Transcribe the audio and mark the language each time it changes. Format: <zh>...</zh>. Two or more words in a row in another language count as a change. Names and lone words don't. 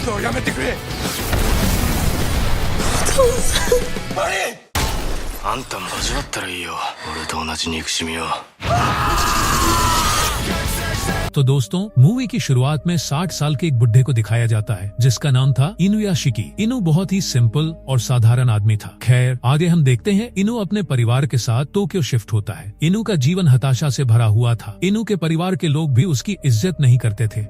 <ja>とやめてくれ。あんたも味わったらいいよ、俺と同じ憎しみを。</ja> <hi>तो दोस्तों, मूवी की शुरुआत में 60 साल के एक बुढ़े को दिखाया जाता है जिसका नाम था इनुयाशिकी। इनु बहुत ही सिंपल और साधारण आदमी था। खैर, आगे हम देखते हैं इनु अपने परिवार के साथ टोक्यो शिफ्ट होता है। इनु का जीवन हताशा से भरा हुआ था। इनु के परिवार के लोग भी उसकी इज्जत नहीं करते थे।</hi>